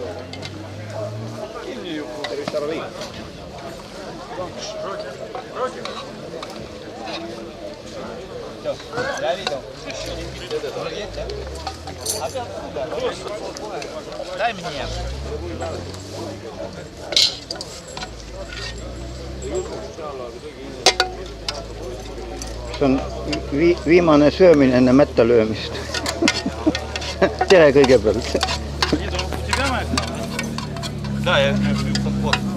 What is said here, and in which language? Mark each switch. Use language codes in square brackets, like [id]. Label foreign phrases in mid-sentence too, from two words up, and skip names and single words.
[ru] Кинь ее просто. Я видел. Дай мне. [et] See on viimane söömine enne mätta löömist. Tere kõigepealt. [ru] Да, я вот.